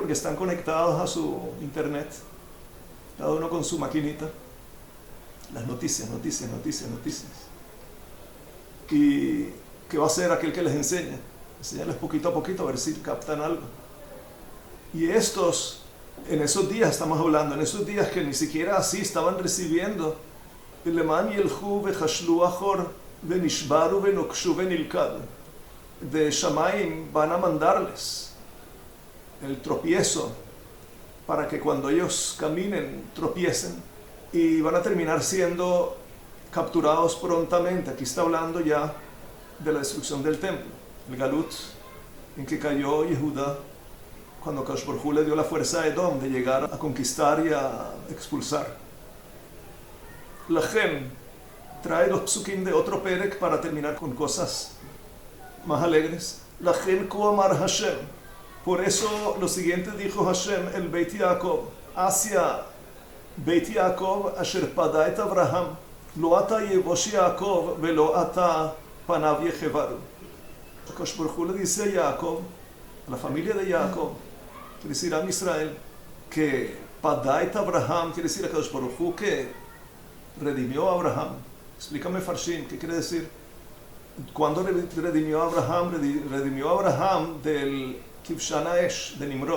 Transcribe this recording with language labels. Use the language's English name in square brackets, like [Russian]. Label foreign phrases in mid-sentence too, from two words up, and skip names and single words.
[Spanish] Porque están conectados a su internet, cada uno con su maquinita, las noticias. ¿Y qué va a hacer aquel que les enseña? Enseñarles poquito a poquito a ver si captan algo. Y estos, en esos días estamos hablando, en esos días que ni siquiera así estaban recibiendo, [Hebrew] למען ילכו וכשלו אחור ונשברו ונוקשו ונלכד, [Spanish] de Shamaim van a mandarles el tropiezo para que cuando ellos caminen tropiecen, y van a terminar siendo capturados prontamente. Aquí está hablando ya de la destrucción del templo, el galut en que cayó Yehudá cuando [Hebrew] קדוש ברוך הוא [Spanish] le dio la fuerza a Edom de llegar a conquistar y a expulsar. Lachem trae los psukim de otro perek para terminar con cosas más alegres. [Hebrew] לכן כה אמר השם, [Spanish] por eso lo siguiente dijo Hashem [Hebrew] אל בית יעקב hacia Beit Yaakov אשר פדה את אברהם לא עתה יבוש יעקב ולא עתה פניו יחורו. קדוש ברוך הוא [Spanish] le dice a Yaakov, a la familia de Yaakov, quiere decir a Israel, que [Hebrew] פדה את אברהם, [Spanish] quiere decir a [Hebrew] קדוש ברוך הוא [Spanish] que redimió a Abraham. Explícame Farshim, ¿qué quiere decir? ¿Cuándo redimió a Abraham? Redimió a Abraham del [Hebrew] כבשן האש, [Spanish] de Nimrod.